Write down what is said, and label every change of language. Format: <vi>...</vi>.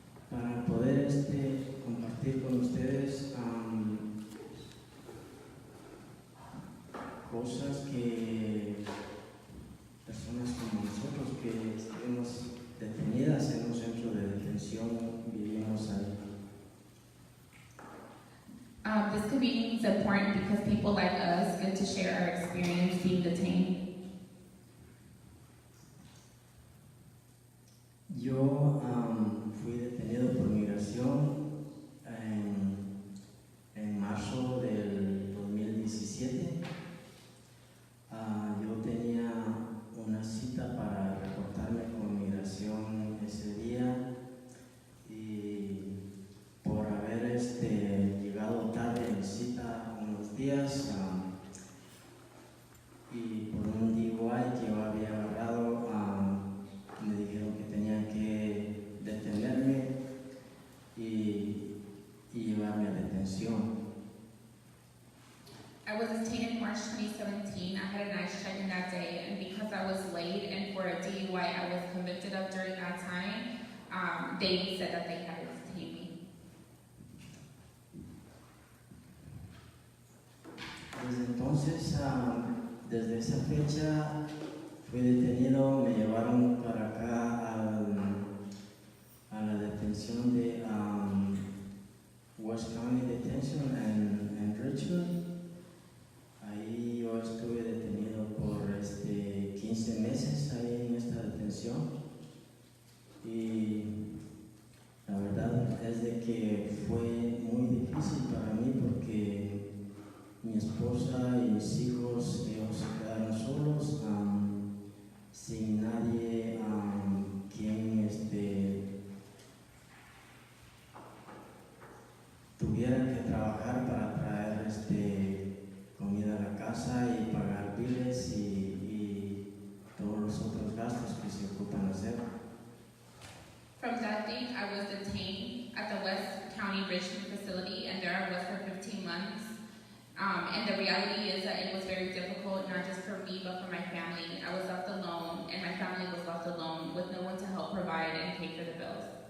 <es>Para poder compartir con ustedes cosas que personas como nosotros que estuvimos detenidas en un centro de detención vivimos ahí.</es> <en>This convening is important because people like us get to share our experience being detained.</en> <es>Yo fui detenido por migración en marzo del 2017. Yo tenía una cita para reportarme con migración ese día y por haber llegado tarde en cita unos días y por un DUI que yo había agarrado, me dijeron que tenían que detenerme y llevarme a detención.</es> <en>I was detained in March 2017. I had a night check-in that day, and because I was late and for a DUI I was convicted of during that time, they said that they had to detain me.</en> <es>Desde entonces, desde esa fecha, fui detenido, me llevaron para acá a la detención de West County Detention en Richmond. Ahí yo estuve detenido por 15 meses ahí en esta detención y la verdad es de que fue muy difícil para mí porque mi esposa y mis hijos ellos se quedaron solos sin nadie quien tuviera que trabajar para traer comida a la casa y pagar biles y todos los otros gastos que se ocupan hacer.</es> <en>From that date, I was detained at the West County Richmond facility, and there I was for 15 months. And the reality is that it was very difficult, not just for me, but for my family. I was left alone, and my family was left alone with no one to help provide and pay for the bills.</en>